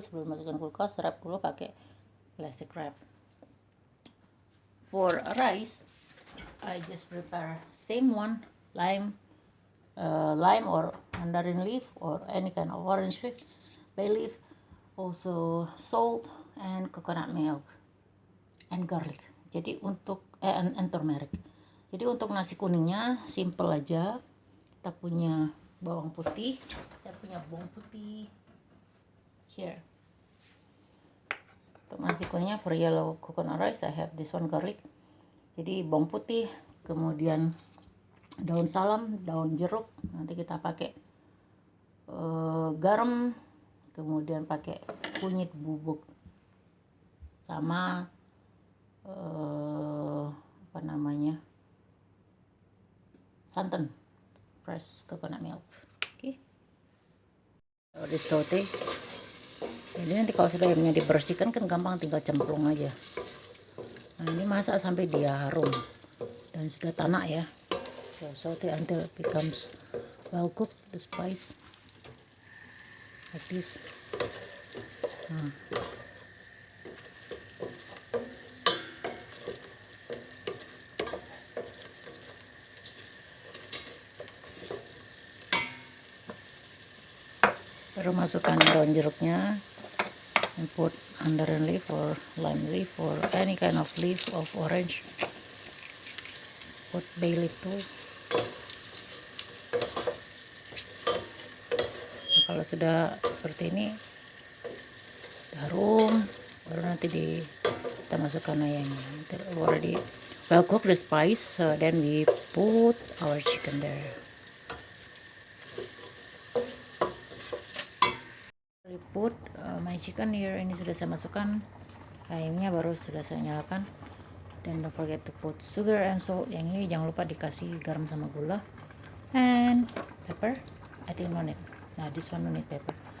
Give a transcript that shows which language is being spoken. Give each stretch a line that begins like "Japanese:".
Indonesian: Sebelum masukkan kulkas, wrap dulu pakai
English: plastic wrap. For rice, I just prepare same one, lime or mandarin leaf or any kind of orange leaf, bay leaf, also salt and coconut milk and garlic.
Indonesian: Jadi untuk and turmeric. Jadi untuk nasi kuningnya simple aja. Kita punya bawang putih. Saya punya bawang putih here. Untuk nasi kuningnya
English: for yellow coconut rice I have this one garlic.
Indonesian: Jadi bawang putih, kemudian daun salam, daun jeruk. Nanti kita pakai garam, kemudian pakai kunyit bubuk sama apa namanya, santan, fresh coconut milk. Oke. Di saute. Jadi nanti kalau sudah ayamnya dibersihkan kan gampang, tinggal cemplung aja. Nah ini masak sampai dia harum dan sudah tanak ya.
English: So saute until it becomes well cooked, the spice like this. Nah.
Indonesian: Baru masukkan daun jeruknya,
English: and put mandarin leaf or lime leaf or any kind of leaf of orange. Put bay leaf too.
Indonesian: Nah, kalau sudah seperti ini harum, baru nanti kita masukkan ayamnya.
English: Already well cooked the spice, then we put our chicken there. I put my chicken here.
Indonesian: Ini sudah saya masukkan ayamnya, baru sudah saya nyalakan.
English: Dan don't forget to put sugar and salt.
Indonesian: Yang ini jangan lupa dikasih garam sama gula
English: and pepper. I think no need. Nah, this one no need pepper.